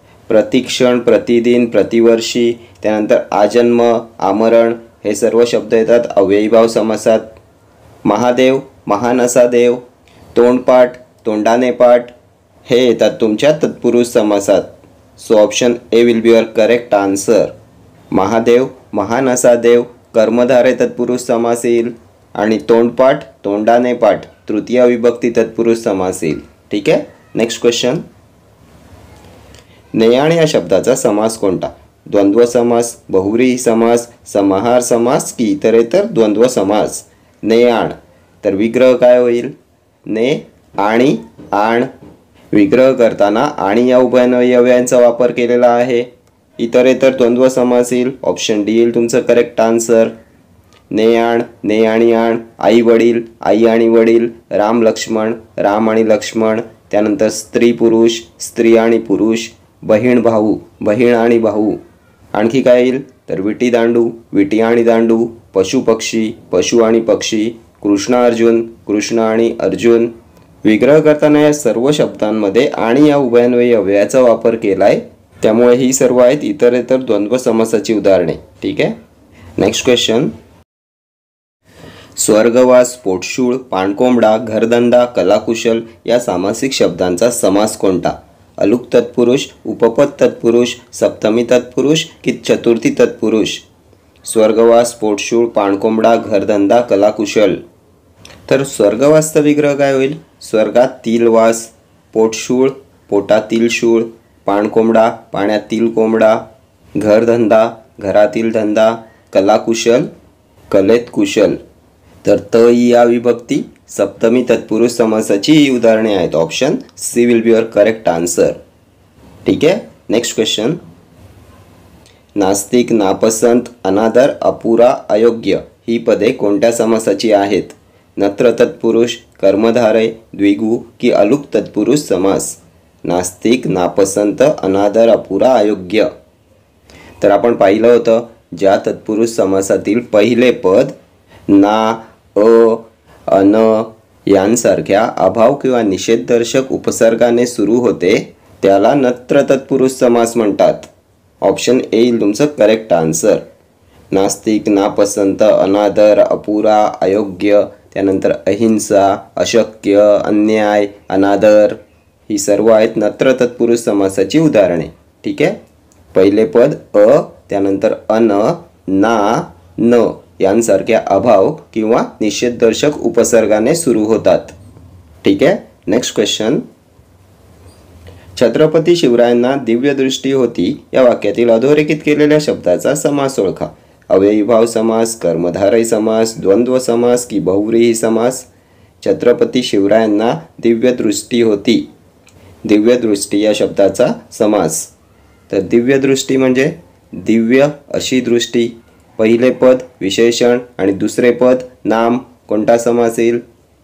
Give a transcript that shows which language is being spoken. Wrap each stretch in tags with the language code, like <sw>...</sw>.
<mr>प्रतिक्षण प्रतिदिन, प्रतिवर्षी, त्यानंतर आजन्म, आमरण हे सर्व शब्द येतात अव्ययीभाव समासात। महादेव, महान असा देव, तोंडपाठ, तोंडाने पाठ हे येतात तुमच्या तत्पुरुष समासात।</mr> <en>So option A will be your correct answer.</en> <mr>Mahadev, महान असा देव कर्मधारय तत्पुरुष समास येईल आणि तोंडपाठ, तोंडाने पाठ तृतीय विभक्ती तत्पुरुष समास येईल। ठीक आहे,</mr> <en>Next question.</en> <mr>नेयाण या शब्दाचा समास कोणता? द्वंद्व समास, बहुव्रीही समास, समाहार समास की इतरेतर द्वंद्व समास? नेयाण तर विग्रह काय होईल? ने आणि आण। विग्रह करताना आणि या उभयन्वयी अव्ययांचा वापर केलेला आहे। इतरेतर द्वंद्व समास येईल। ऑप्शन डी येईल तुमचं</mr> <en>Correct answer.</en> <mr>नेयाण, ने आणि आण, आई वडील, आई आणि वडील, राम लक्ष्मण, राम आणि लक्ष्मण, त्यानंतर स्त्री पुरुष, स्त्री आणि पुरुष, बहीण भाऊ, बहीण आणि भाऊ। आणखी काय येईल? तर विटी दांडू, विटी आणि दांडू, पशु पक्षी, पशु आणि पक्षी, कृष्ण अर्जुन, कृष्ण आणि अर्जुन। विग्रह करताना या सर्व शब्दांमध्ये आणि या उभयन्वयी अव्ययाचा वापर केलाय, त्यामुळे ही सर्व आहेत इतरेतर द्वंद्व समासाची उदाहरणे। ठीक आहे,</mr> <en>Next question.</en> <mr>स्वर्गवास, पोटशूळ, पाणकोंबडा, घरधंदा, कलाकुशल या सामासिक शब्दांचा समास कोणता? अलुक तत्पुरुष, उपपद तत्पुरुष, सप्तमी तत्पुरुष की चतुर्थी तत्पुरुष? स्वर्गवास, पोटशूळ, पाणकोंबडा, घरधंदा, कलाकुशल। तर स्वर्गवासचा विग्रह काय होईल? स्वर्गातील वास, पोटशूळ, पोटातील शूळ, पाणकोंबडा, पाण्यातील कोंबडा, घरधंदा, घरातील धंदा, कलाकुशल, कलेत कुशल। तर त या विभक्ती सप्तमी तत्पुरुष समासाची ही उदाहरणे आहेत।</mr> <en>Option C will be your correct answer.</en> <mr>ठीक आहे,</mr> <en>Next question.</en> <mr>नास्तिक, नापसंत, अनादर, अपुरा, अयोग्य ही पदे कोणत्या समासाची आहेत? नत्र तत्पुरुष, कर्मधारय, द्विगु की अलुक तत्पुरुष समास? नास्तिक, नापसंत, अनादर, अपुरा, अयोग्य। तर आपण पाहिलं होतं ज्या तत्पुरुष समासातील पहिले पद ना, अन यांसारख्या अभाव किंवा निषेधदर्शक उपसर्गाने सुरू होते त्याला नत्र तत्पुरुष समास म्हणतात। ऑप्शन ए येईल तुमचं</mr> <en>Correct answer.</en> <mr>नास्तिक, नापसंत, अनादर, अपुरा, अयोग्य, त्यानंतर अहिंसा, अशक्य, अन्याय, अनादर ही सर्व आहेत नत्र तत्पुरुष समासाची उदाहरणे। ठीक आहे, पहिले पद अ, त्यानंतर अन, ना, न यांसारख्या अभाव किंवा निषेधदर्शक उपसर्गाने सुरू होतात। ठीक आहे,</mr> <en>Next question.</en> <mr>छत्रपती शिवरायांना दिव्य दृष्टी होती या वाक्यातील अधोरेखित केलेल्या शब्दाचा समास ओळखा। अव्ययीभाव समास, कर्मधारय समास, द्वंद्व समास की बहुव्रीही समास? छत्रपती शिवरायांना दिव्य दृष्टी होती। दिव्य दृष्टी या शब्दाचा समास। तर दिव्य दृष्टी म्हणजे दिव्य अशी दृष्टी, पहिले पद विशेषण आणि दुसरे पद नाम, कोणता समास येईल?</mr>